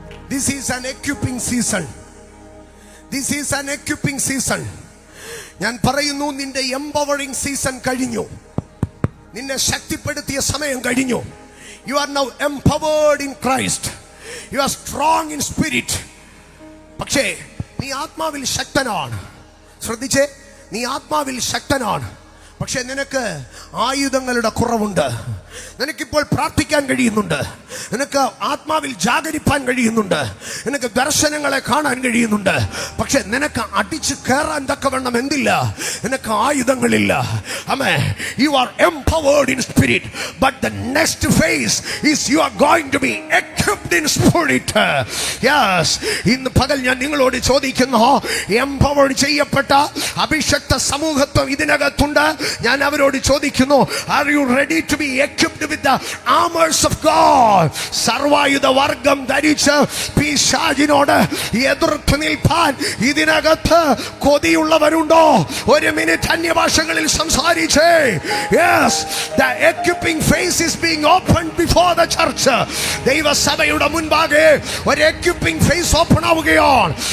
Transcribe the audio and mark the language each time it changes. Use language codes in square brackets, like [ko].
[en] This is an equipping season. This is an equipping season. [ml] ഞാൻ പറയുന്നു, നിന്റെ empowering season കഴിഞ്ഞു. നിന്നെ ശക്തിപ്പെടുത്തിയ സമയം കഴിഞ്ഞു. [en] You are now empowered in Christ. You are strong in spirit. [ml] പക്ഷേ നീ ആത്മാവിൽ ശക്തനാണ്. ശ്രദ്ധിച്ചേ, നീ ആത്മാവിൽ ശക്തനാണ്. പക്ഷെ നിനക്ക് ആയുധങ്ങളുടെ കുറവുണ്ട്. നിനക്കിപ്പോൾ പ്രാർത്ഥിക്കാൻ കഴിയുന്നുണ്ട്, നിനക്ക് ആത്മാവിൽ ജാഗരിപ്പാൻ കഴിയുന്നുണ്ട്, നിനക്ക് ദർശനങ്ങളെ കാണാൻ കഴിയുന്നുണ്ട്. പക്ഷെ നിനക്ക് അടിച്ചു കയറാൻ തക്കവണ്ണം എന്തില്ല? നിനക്ക് ആയുധങ്ങളില്ല. [en] Amen, you are empowered in spirit, but the next phase is you are going to be equipped in spirit. [ml] Yes, ഇന്ന് പകൽ ഞാൻ നിങ്ങളോട് ചോദിക്കുന്നു, എംപവേർഡ് ചെയ്യപ്പെട്ട അഭിഷക്ത സമൂഹത്വം ഇതിനകത്തുണ്ട്. ഞാൻ അവരോട് ചോദിക്കുന്നു, [en] are you ready to be equipped with the armors of God? [ml] സർവായുധ വർഗം ധരിച്ച് പിശാചിനോട് എതിർത്ത് നിൽപ്പാൻ ഇതിനകത്ത് കൊതിയുള്ളവരുണ്ടോ? ഒരു minute അന്യഭാഷകളിൽ സംസാരിച്ചേ. [en] Yes, the equipping phase is being opened before the church. [ml] ദൈവസഭയുടെ മുൻപാകെ ഒരു equipping phase ഓപ്പൺ ആവുകയാണ്.